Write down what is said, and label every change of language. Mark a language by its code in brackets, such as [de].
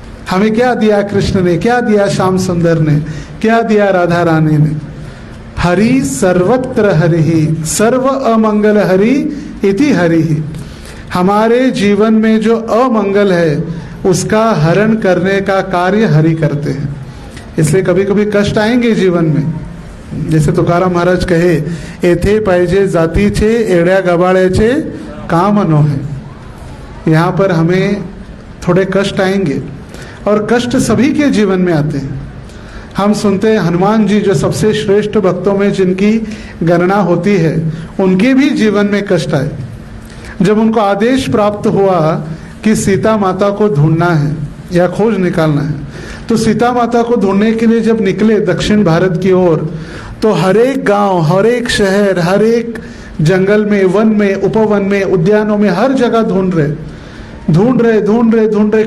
[hi] हमें क्या दिया कृष्ण ने? क्या दिया श्याम सुंदर ने? क्या दिया राधा रानी ने? [sa] हरि सर्वत्र हरि ही, सर्व अमंगल हरि इति हरि ही। [hi] हमारे जीवन में जो अमंगल है उसका हरण करने का कार्य हरि करते हैं। इसलिए कभी कभी कष्ट आएंगे जीवन में। जैसे तुकाराम महाराज कहे, [mr] एथे पाहिजे जातीचे एड्या गबाळ्याचे काम नोहे। [hi] यहाँ पर हमें थोड़े कष्ट आएंगे और कष्ट सभी के जीवन में आते हैं। हम सुनते हैं हनुमान जी जो सबसे श्रेष्ठ भक्तों में जिनकी गणना होती है, उनके भी जीवन में कष्ट आए। जब उनको आदेश प्राप्त हुआ कि सीता माता को ढूंढना है या खोज निकालना है, तो सीता माता को ढूंढने के लिए जब निकले दक्षिण भारत की ओर, तो हर एक गांव, हर एक शहर, हर एक जंगल में, वन में, उपवन में, उद्यानों में, हर जगह ढूंढ रहे।